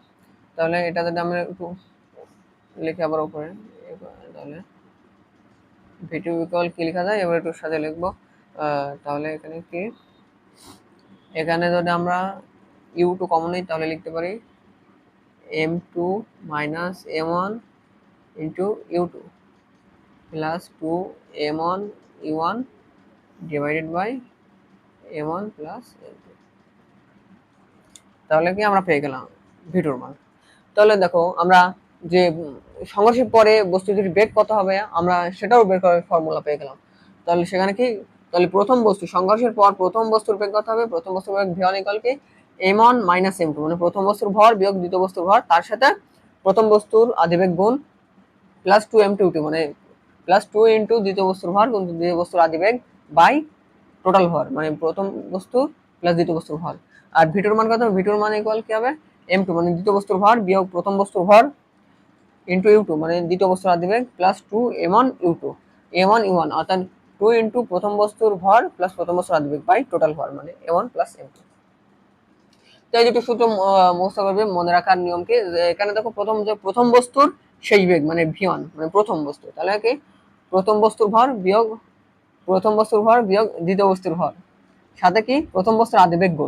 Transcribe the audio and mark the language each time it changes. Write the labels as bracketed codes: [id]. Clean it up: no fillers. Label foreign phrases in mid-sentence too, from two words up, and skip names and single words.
[bn] তাহলে এটা যদি আমরা একটু লিখে আবার উপরে, তাহলে v2 ইকুয়াল কি লেখা যায় এবার একটু সাথে লিখবো। তাহলে এখানে কি এখানে যদি আমরা u2 কমন নিই তাহলে লিখতে পারি [en] m2 minus m1 into u2 plus 2 m1 u1 divided by m1 plus m2। [bn] তাহলে কি আমরা পেয়ে গেলাম v2 মান। তাহলে দেখো আমরা যে সংঘর্ষের পরে বস্তু যদি বেগ কত হবে আমরা সেটাও বের করার ফর্মুলা পেয়ে গেলাম। তাহলে সেখানে কি তাহলে প্রথম বস্তু সংঘর্ষের পর প্রথম বস্তুর বেগ কত হবে, প্রথম বস্তুর বেগ v1 ইকুয়াল কি m1 মাইনাস m2 মানে প্রথম বস্তুর ভর বিয়োগ দ্বিতীয় বস্তুর ভর তার সাথে প্রথম বস্তুর আদিবেগ গুণ প্লাস 2m2 মানে [en] plus 2 into [bn] দ্বিতীয় বস্তুর ভর গুণ দ্বিতীয় বস্তুর আদিবেগ [en] by total [bn] ভর মানে প্রথম বস্তু প্লাস দ্বিতীয় বস্তুর ভর। আর v2 মান কত, v2 মান ইকুয়াল কি হবে m2 মানে দ্বিতীয় বস্তুর ভর বিয়োগ প্রথম বস্তুর ভর ইন্টু u2 মানে দ্বিতীয় বস্তুর আদিবেগ প্লাস 2 m1 u2 m1 u1 অর্থাৎ 2 ইন্টু প্রথম বস্তুর ভর প্লাস প্রথম বস্তুর আদিবেগ [en] by total [bn] ভর মানে m1 প্লাস m2। তাই যেটা সূত্র মুখস্থ করবে মনে রাখার নিয়ম কি এখানে দেখো প্রথম বস্তুর শেষ বেগ মানে v1 মানে প্রথম বস্তু, তাহলে কি প্রথম বস্তুর ভর বিয়োগ দ্বিতীয় বস্তুর ভর, সাথে কি প্রথম বস্তুর আদিবেগ গুণ।